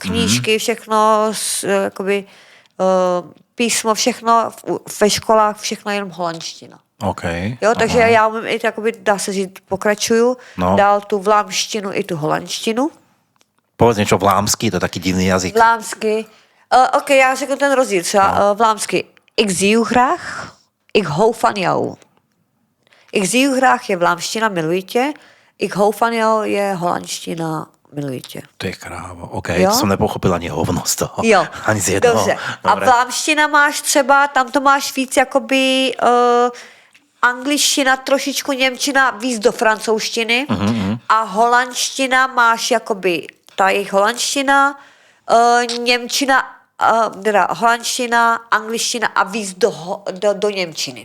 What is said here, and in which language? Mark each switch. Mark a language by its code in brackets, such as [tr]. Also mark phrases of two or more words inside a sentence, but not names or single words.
[cs] Knížky, všechno, jakoby, písmo, všechno ve školách, všechno jenom holandština. Okay. Jo, takže já umím i, jakoby, dá se říct, pokračuju, dál tu vlámštinu i tu holandštinu. Povedz něco vlámský, to je taky divný jazyk. Vlámsky. Ok, já řeknu ten rozdíl. Třeba vlámsky. [nl] Ik zie u graag, ik hou van jou. Ik zie u graag [cs] je vlámština, miluji tě. [nl] Ik hou van jou [cs] je holandština, miluji tě. To je krávo, ok. To jsem nepochopil ani hovno z toho. Jo, ani z jednoho. dobře. A vlámština máš třeba, tam to máš víc jakoby angličtina, trošičku němčina, víc do francouzštiny. A holandština máš jakoby, ta jejich holandština, němčina, holandština, angličtina a víc do němčiny.